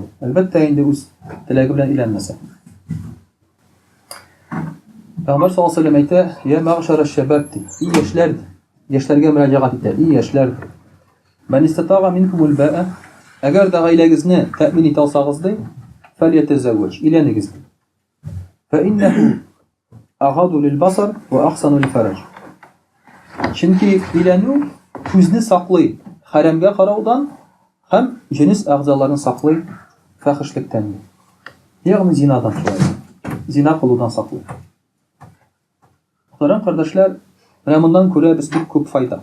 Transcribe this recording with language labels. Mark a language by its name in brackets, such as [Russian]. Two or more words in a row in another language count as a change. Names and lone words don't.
[Tatar] Әлбәттә инде үз теләге белән иләнмәсә. Пәйгамбәр [Arabic] صلى الله عليه وسلم [Tatar] әйтә: [Arabic] "يا معشر الشباب", [Tatar] и яшьләр, яшьләргә мөрәҗәгать итә, и яшьләр. [Arabic] "من استطاع منكم الباءة", [Tatar] әгәр дә гаиләгезне тәэмин итә алсагыз ди, фәльятазавваж, иләнегез. [Arabic] "فإنه أغض للبصر وأحصن للفرج". [Tatar] Чөнки өйләнү күзне саклый хәрәмгә караудан һәм җенес әгъзаларын саклый фәхешлектән. Ягъни зинадан шулай. Зина кылудан саклый. Мөхтәрәм кардәшләр, менә мондан күрәбез бик күп файда.